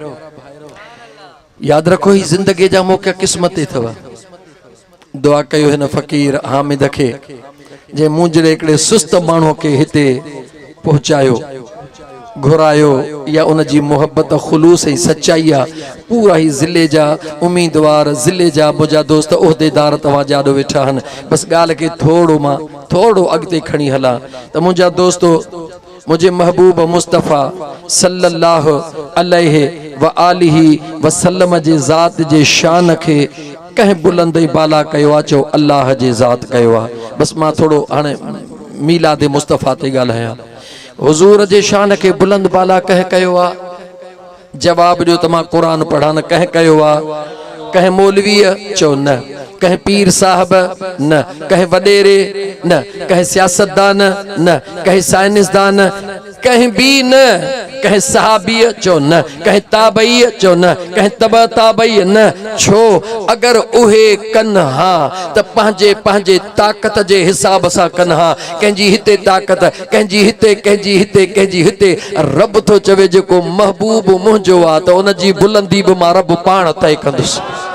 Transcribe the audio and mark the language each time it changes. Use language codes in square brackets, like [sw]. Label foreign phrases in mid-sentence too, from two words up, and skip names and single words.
[sd] याद रखो ही जिंदगी जा मौक़ा क़िस्मत अथव दुआ कयो हिन फ़कीर हामिद खे जे मुंहिंजे हिकिड़े सुस्त माण्हू के हिते पहुचायो घुरायो या उन जी मोहब्बत खुलूस ऐं सच्चाई आ पूरा ही ज़िले जा उम्मीदवार ज़िले जा मुंहिंजा दोस्त उहिदेदार तव्हां जाॾो वेठा आहिनि बस ॻाल्हि खे थोड़ो अॻिते खणी हलां त मुंहिंजा दोस्तो मुझे महबूब मुस्तफ़ा [ar] صلى الله عليه وآله وسلم [sd] जे ज़ात जे शान खे कंहिं बुलंद बाला कयो आहे चो अल्लाह जे ज़ात कयो आहे बस मां थोड़ो हाणे मीलाद मुस्तफ़ा ते ॻाल्हायां हुज़ूर जे शान के बुलंद बाला कह कयो आ जवाब दियो त मां कुरान पढ़ा न कह कयो आ कह मौलवी चो न कह पीर साहब न कह वडेरे न कह सियासतदान न कह साइंसदान कह भी न कह सहाबी चो न कह ताबई चो न कह तबा ताबई न छो अगर उहे कन हा त पंहिंजे ताकत जे हिसाब सां कन हा कंहिंजी हिते ताकत कंहिंजी हिते रब तो चवे जेको महबूब मुंहिंजो आ त उन जी बुलंदी बि मां रब पाण तय कंदुसि